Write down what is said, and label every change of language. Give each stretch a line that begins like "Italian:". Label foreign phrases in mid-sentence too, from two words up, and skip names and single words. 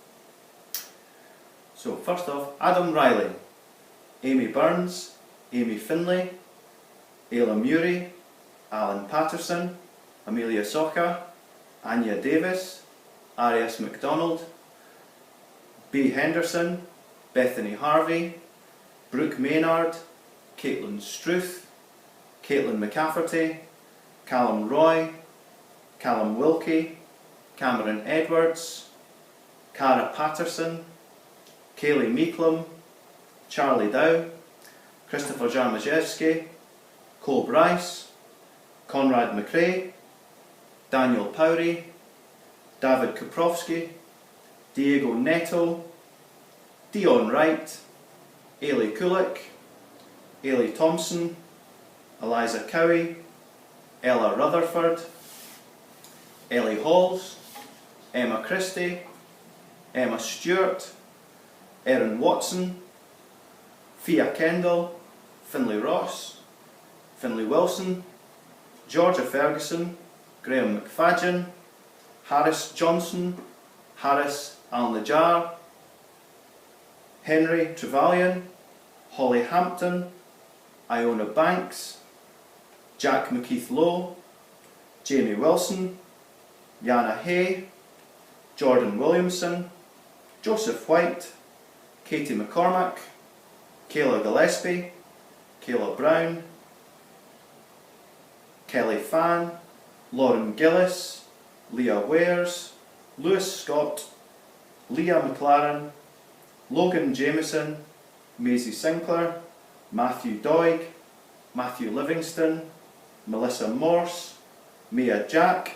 English: So first off, Adam Riley, Amy Burns, Amy Finlay, Ayla Murray, Alan Patterson, Amelia Soka, Anya Davis, Arias MacDonald, B. Henderson, Bethany Harvey, Brooke Maynard, Caitlin Struth, Caitlin McCafferty, Callum Roy, Callum Wilkie, Cameron Edwards, Cara Patterson, Kaylee Meeklum, Charlie Dow, Christopher Jarmajewski, Cole Bryce, Conrad McRae, Daniel Powry, David Koprowski, Diego Neto, Dion Wright, Ailey Kulik, Ailey Thompson, Eliza Cowie, Ella Rutherford, Ellie Halls, Emma Christie, Emma Stewart, Erin Watson, Fia Kendall, Finlay Ross, Finlay Wilson, Georgia Ferguson, Graham McFadgen, Harris Johnson, Harris Al-Najjar, Henry Trevelyan, Holly Hampton, Iona Banks, Jack McKeith Lowe, Jamie Wilson, Yana Hay, Jordan Williamson, Joseph White, Katie McCormack, Kayla Gillespie, Kayla Brown, Kelly Fan, Lauren Gillis, Leah Wares, Lewis Scott, Leah McLaren, Logan Jameson, Maisie Sinclair, Matthew Doig, Matthew Livingston, Melissa Morse, Mia Jack,